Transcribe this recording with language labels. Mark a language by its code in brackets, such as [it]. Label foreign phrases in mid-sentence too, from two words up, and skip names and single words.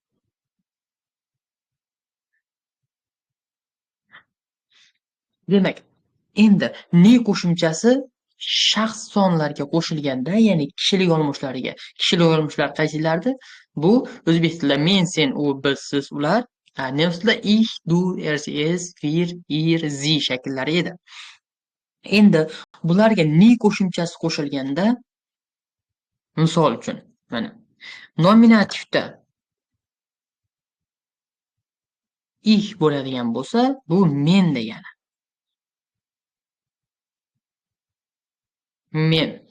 [uz] Demak, endi ni qo'shimchasi shaxs sonlarga qo'shilganda, ya'ni kishilik olmoshlariga. Kishilik olmoshlar qaysilardi? Bu o'zbek tilida men, sen, u, biz, siz, ular. Nemis tilida [de] ich, du, er, es, wir, ihr, sie [uz] shakllari edi. Endi bularga ni qo'shimchasi qo'shilganda, misol uchun, mana nominativda ich bo'ladigan bo'lsa, bu men degani. Men.